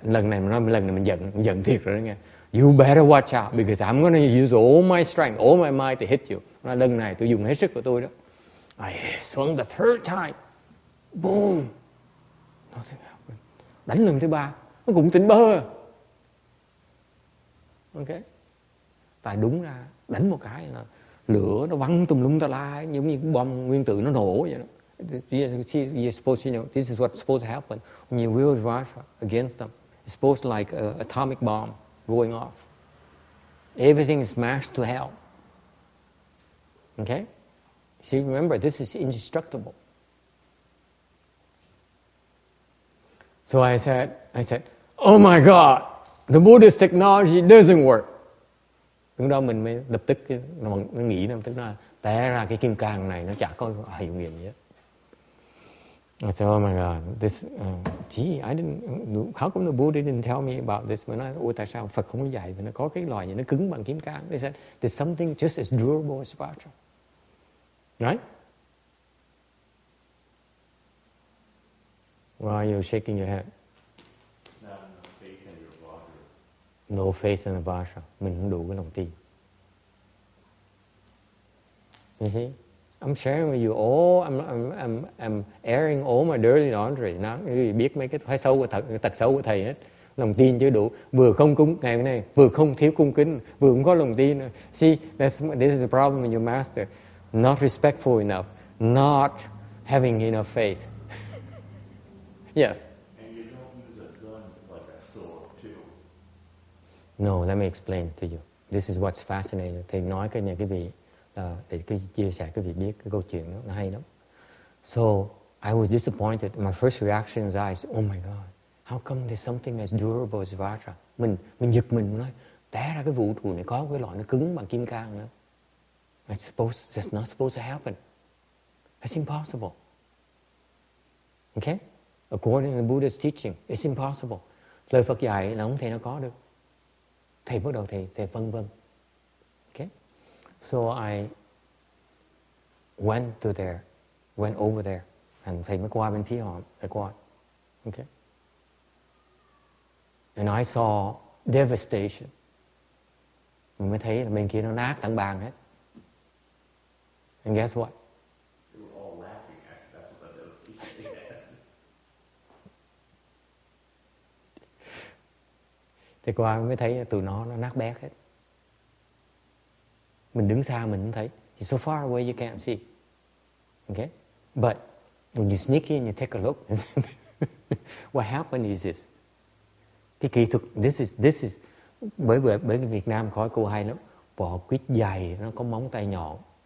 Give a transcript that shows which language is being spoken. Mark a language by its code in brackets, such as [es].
[vi] Lần này mình giận thiệt rồi đó nghe. [en] You better watch out because I'm going to use all my strength, all my might to hit you. [vi] Nói, lần này tôi dùng hết sức của tôi đó. [en] I swung the third time. Boom! Nothing happened. [vi] Đánh lần thứ ba, nó cũng tỉnh bơ. Okay. Tại đúng ra đánh một cái là lửa nó văng tùm lum tà la, giống như bom nguyên tử nó nổ vậy đó. [en] You're supposed to, this is what's supposed to happen when you wield Vajra against them. It's supposed to like an atomic bomb going off. Everything is smashed to hell. Okay? See, remember, this is indestructible. So I said, oh my God, the Buddhist technology doesn't work. [vi] Lúc đó mình mới lập tức nó nghĩ, nó tức là té ra cái kim cang này nó chả có hiệu nghiệm gì hết. [en] I said, oh my God, this, gee, I didn't, how come the Buddha didn't tell me about this? [vi] Mà nói, ôi tại sao Phật không có dạy mà nó có cái loại gì nó cứng bằng kim cang? [en] They said, there's something just as durable as Vajra. Right? Why are you shaking your head? Not enough faith in your Vajra. No faith in the Vajra. [vi] Mình không đủ cái lòng tin. [en] You see? I'm sharing with you all, I'm airing all my dirty laundry. [vi] Nó biết mấy cái thói xấu của tật xấu của thầy hết. Lòng tin chưa đủ, vừa không cúng ngày hôm nay, vừa không thiếu cung kính, vừa không có lòng tin. [en] See, this is the problem with your master. Not respectful enough, not having enough faith. Yes. And you don't use a gun like a sword too. No, let me explain to you. This is what's fascinating. [vi] Thầy nói cái này cái vị để chia sẻ cái vị biết cái câu chuyện đó, nó hay lắm. [en] So I was disappointed. My first reaction is, oh my God, how come there's something as durable as Vajra? [vi] Mình giật mình nói, té ra cái vũ trụ này có cái loại nó cứng bằng kim cang nữa. [en] That's not supposed to happen. That's impossible. Okay? According to the Buddha's teaching, it's impossible. [vi] Lời Phật dạy là không thể nào có được. Thầy bắt đầu thầy vân vân. Okay? [en] So I went over there, and [vi] thầy mới qua bên phía họ, thầy qua. Okay? [en] And I saw devastation. [vi] Mình mới thấy là bên kia nó nát tận bàn hết. [en] And guess what? They were all laughing at you. That's what that was. [vi] Thì qua mới thấy tụi nó nát bét hết. Mình đứng xa mình không thấy. [en] So far away you can't see. Okay? But when you sneak in, you take a look. What happened is this. [vi] Cái kỹ thuật, [en] this is [vi] bởi Việt Nam có câu hay lắm. Bọ quýt dày, nó có móng tay nhọn.